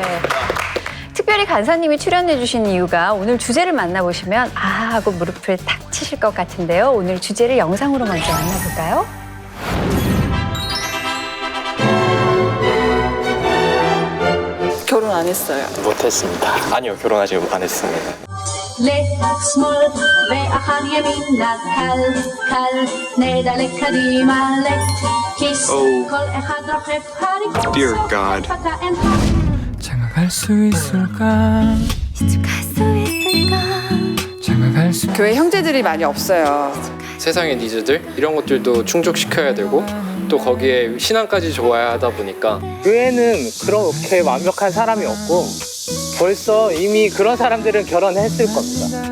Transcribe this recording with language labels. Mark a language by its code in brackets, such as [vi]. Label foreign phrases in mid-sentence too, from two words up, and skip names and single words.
[ko] 특별히 간사님이 출연해 주신 이유가 오늘 주제를 만나보시면 아 하고 무릎을 탁 치실 것 같은데요. 오늘 주제를 영상으로 먼저 만나볼까요? 결혼 안 했어요. 못했습니다. 아니요, 결혼하지 안 했습니다. [he] לך שמאל ואחר ימינה קל קל נדלק קדימה לך כיס כל אחד רוכב הרים [en] Dear God. [ko] 장가갈 수 있을까? 장가갈 수 교회 형제들이 많이 없어요. 세상의 니즈들 이런 것들도 충족시켜야 되고 또 거기에 신앙까지 좋아야 하다 보니까 교회는 그렇게 완벽한 사람이 없고 벌써 이미 그런 사람들은 결혼했을 겁니다.